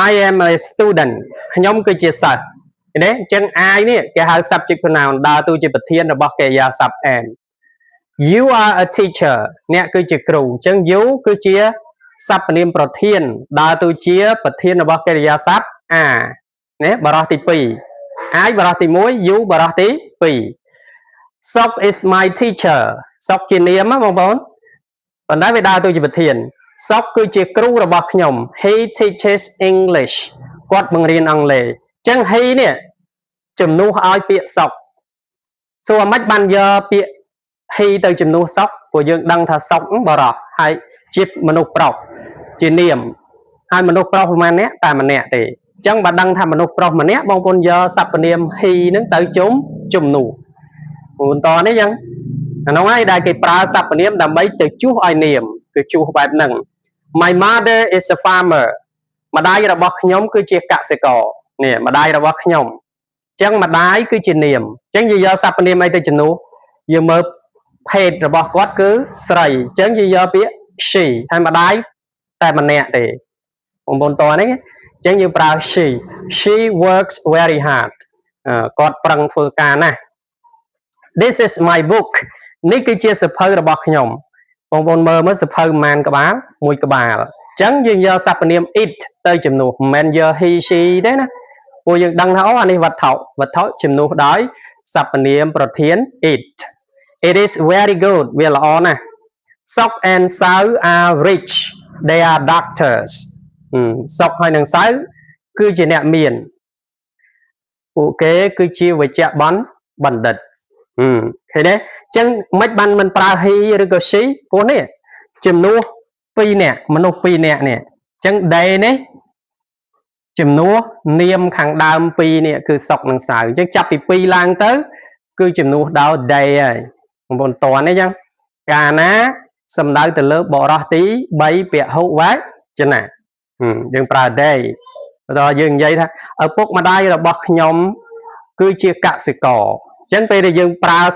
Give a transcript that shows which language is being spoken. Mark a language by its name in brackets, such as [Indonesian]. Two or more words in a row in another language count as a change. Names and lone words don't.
[English] I am a student [Khmer] ខ្ញុំគឺជាសិស្សណាអញ្ចឹង I នេះគេហៅ [English] subject pronoun [Khmer] ដើរតួជាប្រធានរបស់កិរិយាសព្ទ am [English] You are a teacher [Khmer] អ្នកគឺជាគ្រូអញ្ចឹង you គឺជាសព្វនាមប្រធានដើរតួជាប្រធានរបស់កិរិយាសព្ទ are ណាបរោះទី2 I បរោះទី1 you បរោះទី 2 [English] Sok is my teacher [Khmer] Sok ជានាមបងប្អូនប៉ុន្តែវាដើរតួជាប្រធាន Sok គឺជាគ្រូរបស់ខ្ញុំ [English] He teaches English [Khmer] គាត់បង្រៀនអង់គ្លេសអញ្ចឹង he នេះជំនួសឲ្យពាក្យ Sok សួរមិនបានយកពា ក្យ he ទៅជំនួស Sok ព្រោះយើងដឹងថា Sok បរោះហើយជាមនុស្សប្រុសជានាមហើយមនុស្សប្រុសប្រហែលអ្នកតែម្នាក់ទេអញ្ចឹងបើដឹងថា មនុស្សប្រុសម្នាក់បងប្អូនយកសព្វនាម he នឹងទៅជំនួសបន្តនេះអញ្ចឹងអានោះហើយដែលគេប្រើសព្វនាម ដើម្បីទៅជួសឲ្យនាមគឺជួសបែបហ្នឹង [English] My mother is a farmer [Khmer] ម្ដាយរបស់ខ្ញុំគឺជាកសិករនេះម្ដាយរបស់ខ្ញុំអញ្ចឹងម្ដាយគឺជានាមអញ្ចឹងយើងយកសព្វនាមអីទៅជំនួសយើងមើលភេទរបស់គាត់គឺស្រីអញ្ចឹងយើងយកពាក្យ she ហើយម្ដាយតែម្នាក់ទេបងប្អូនតោះនេះអញ្ចឹងយើងប្រើ [English] she works very hard [Khmer] គាត់ប្រឹងធ្វើការណាស់ [English] This is my book [Khmer] នេះគឺជាសៀវភៅរបស់ខ្ញុំបងប្អូនមើលមើលសៀវភៅប៉ុន្មានក្បាលមួយក្បាលអញ្ចឹងយើងយកសព្វនាម it ទៅជំនួសមិនមែនយក [English] he she [Khmer] ទេណាព្រោះយើងដឹងថាអូអានេះវត្ថុជំនួសដោយសព្វនាមប្រធាន [English] it is very good [Khmer] វាល្អណាស់ [English] Sok and Sao are rich they are doctors [Khmer] Sok ហើយនឹង Sao គឺជាអ្នកមានពួកគេគឺជាវេជ្ជបណ្ឌិតឃើញទេអញ្ចឹងមិនបានមិនប្រើ he ឬក៏ she ព្រោះនេះជំនួស2នាក់ មនុស្ស2នាក់នេះអញ្ចឹង they នេះជំនួសនាមខាងដើម2នេះគឺ Sok និង Sao អញ្ចឹងចាប់ពី2ឡើងទៅគឺជំនួសដោយ they ហើយបងប្អូនតើនេះអញ្ចឹងកាលណាសំដៅទៅលើបរោះទី3ពាក្យហុវចនៈយើងប្រើ they ដល់យើងនិយាយថាឪពុកម្ដាយរបស់ខ្ញុំគឺជាកសិករអញ្ចឹងពេលដែលយើងប្រើស